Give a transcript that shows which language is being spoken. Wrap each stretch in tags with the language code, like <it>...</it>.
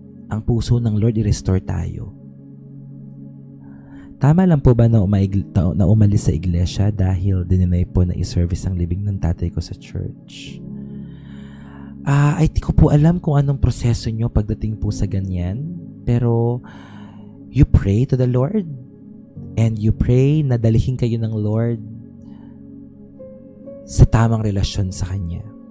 <tl>Ang puso ng Lord i-restore tayo. Tama lang po ba na umalis sa iglesia dahil dininay po na i-service ang libing ng tatay ko sa church? Ay, di ko po alam kung anong proseso nyo pagdating po sa ganyan.</tl> <en>Pero, you pray to the Lord. And you pray</en> <tl>na dalihin kayo ng Lord sa tamang relasyon sa Kanya.</tl>